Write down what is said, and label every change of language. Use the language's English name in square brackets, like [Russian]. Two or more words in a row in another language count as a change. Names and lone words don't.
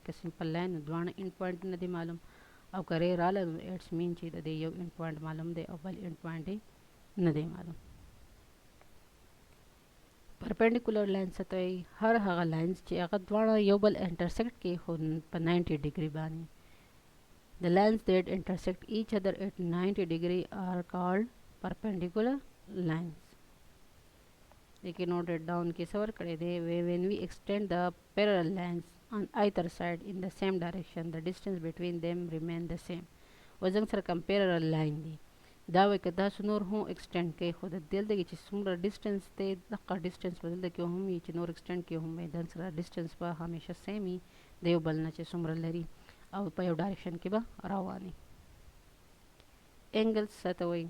[Pashto] که [English] simple line [Pashto] نو دواړه [English] end point [Pashto] نه دي معلوم او که ری راغله نو اټس مین چې د دې یو [English] end point [Pashto] معلوم دی او بل [English] end point [Pashto] نه دی معلوم. [English] perpendicular line [Pashto] څه ته وایي؟ هر هغه لاینز چې هغه دواړه یو بل انټرسیکټ کوي خو په 90 ډیګري باندې. [English] The lines that intersect each other at 90 degree are called perpendicular lines. You can note it down [Pashto] کې څه ورکړی دی [English] when we extend the parallel lines on either side in the same direction the distance between them remain the same. [Pashto] وزنګ سره کوم [English] parallel line [Pashto] دی دا وایي که تاسو نور هم ایکسټینډ کوئ خو د دلته کې چې څومره ډسټنس دی دغه ډسټنس به دلته کې هم وي چې نور ایکسټینډ کې هم وي د سره ډسټنس به همیشه سیم وي د یو بل نه چې څومره لري او په یو ډایرکشن کې به رواني. اینګلز څه ته وایي؟